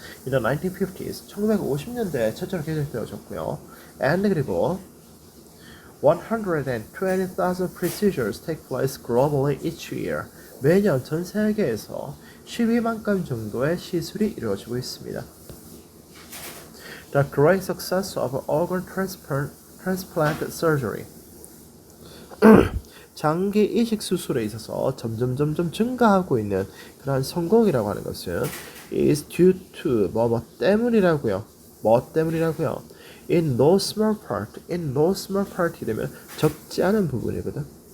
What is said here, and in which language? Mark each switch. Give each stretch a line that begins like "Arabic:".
English: In the 1950s,
Korean: 1950년대에 최초로 개척되어졌고요.
English: And
Korean: 그리고
English: 120,000 procedures take place globally each year.
Korean: 매년 전 세계에서 12만 건 정도의 시술이 이루어지고 있습니다.
English: The great success of organ transplant surgery.
Korean: 장기 이식 수술에 있어서 점점 증가하고 있는 그런 성공이라고 하는 것은
English: is due to
Korean: 뭐 때문이라고요. 뭐 때문이라고요.
English: In no small part
Korean: 되면 적지 않은 부분이거든.